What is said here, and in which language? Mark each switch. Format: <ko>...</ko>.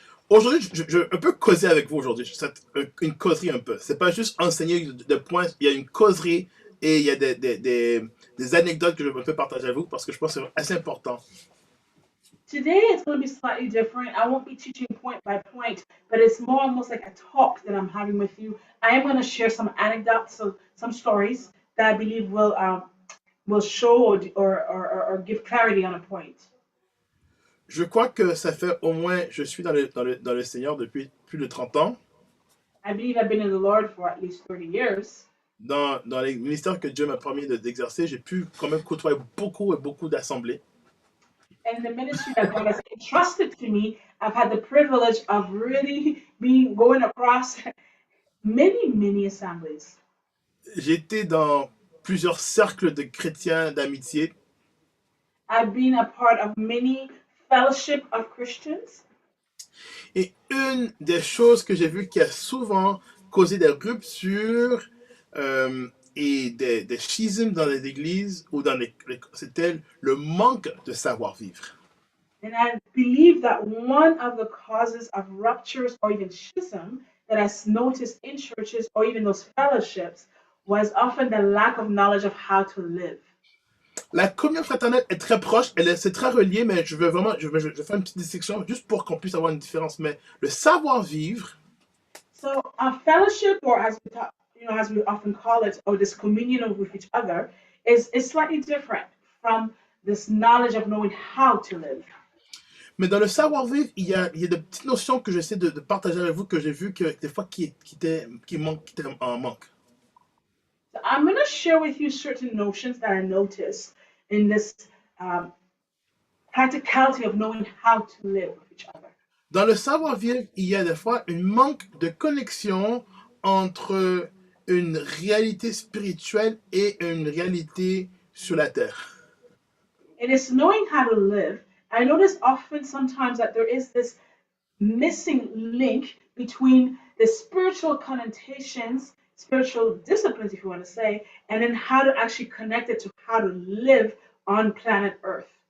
<fr>Aujourd'hui, je un peu causer avec vous aujourd'hui. Une causerie un peu. C'est pas juste enseigner de points. Il y a une causerie et il y a des anecdotes que je peux partager avec vous parce que je pense que c'est assez important.</fr> <en>Today it's going to be slightly different. I won't be teaching point by point, but it's more almost like a talk that I'm having with you. I am going to share some anecdotes, so some stories that I believe will show or give clarity on a point.</en> <fr>Je crois que ça fait au moins, je suis dans le Seigneur depuis plus de 30 ans.</fr> <en>I believe I've been in the Lord for at least 30 years.</en> <fr>Dans les ministères que Dieu m'a permis d'exercer, j'ai pu quand même côtoyer beaucoup d'assemblées.</fr> <en>And the ministry that God has entrusted to me, I've had the privilege of really going across many assemblies.</en> <fr>J'ai été dans plusieurs cercles de chrétiens d'amitié.</fr> <en>I've been a part of many fellowship of Christians.</en> <fr>Et une des choses que j'ai vues qui a souvent causé des ruptures et des schismes dans les églises ou c'était le manque de savoir-vivre.</fr> <en>And I believe that one of the causes of ruptures or even schism that I noticed in churches or even those fellowships was often the lack of knowledge of how to live.</en> <fr>La communion fraternelle est très proche, c'est très relié, mais je vais faire une petite distinction juste pour qu'on puisse avoir une différence. Mais le savoir-vivre,</fr> <en>So a fellowship, or as we talk, as we often call it, or this communion with each other, is slightly different from this knowledge of knowing how to live.</en> <fr>mais dans le savoir-vivre, il y a des petites notions que j'essaie de partager avec vous que j'ai vu que des fois qui étaient en manque.</fr> <en>So I'm going to share with you certain notions that I noticed in this um, practicality of knowing how to live with each other.</en> <fr>Dans le savoir-vivre, il y a des fois un manque de connexion entre une réalité spirituelle et une réalité sur la terre.</fr> <en>It is knowing how to live. I notice often sometimes that there is this missing link between the spiritual connotations, spiritual disciplines, if you want to say, and then how to actually connect it to how to live on planet Earth.</en>